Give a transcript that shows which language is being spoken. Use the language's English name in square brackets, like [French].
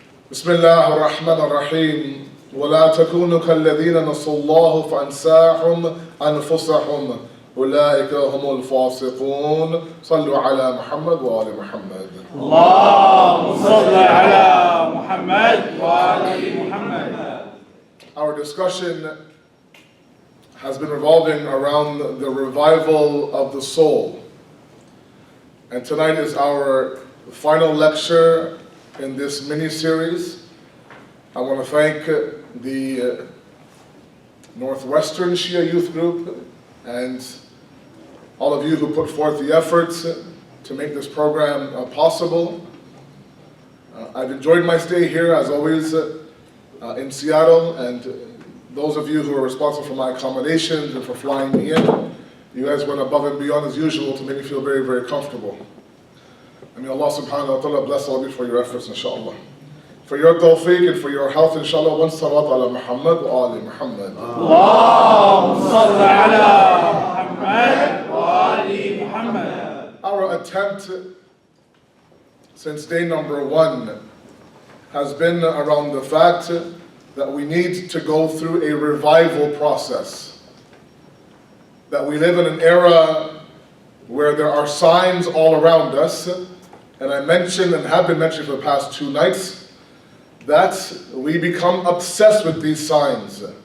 [Arabic] بسم الله الرحمن الرحيم ولا تكونوا كالذين نسوا الله فأنساهم أنفسهم أولئك هم الفاسقون صلوا على محمد وآل محمد اللهم صل على محمد وآل محمد. [English] Our discussion has been revolving around the revival of the soul. And tonight is our final lecture in this mini-series. I want to thank the Northwestern Shia Youth Group and all of you who put forth the efforts to make this program possible. I've enjoyed my stay here, as always, in Seattle, and those of you who are responsible for my accommodations and for flying me in, you guys went above and beyond as usual to make me feel very, very comfortable. I mean, Allah subhanahu wa ta'ala bless all of you for your efforts, inshallah. For your tawfiq and for your health, inshallah, one salawat [Arabic] ala Muhammad wa ali Muhammad. اللهم صل على محمد وآل محمد. [English] Our attempt since day number 1 has been around the fact that we need to go through a revival process. That we live in an era where there are signs all around us, and I mentioned and have been mentioning for the past 2 nights that we become obsessed with these signs.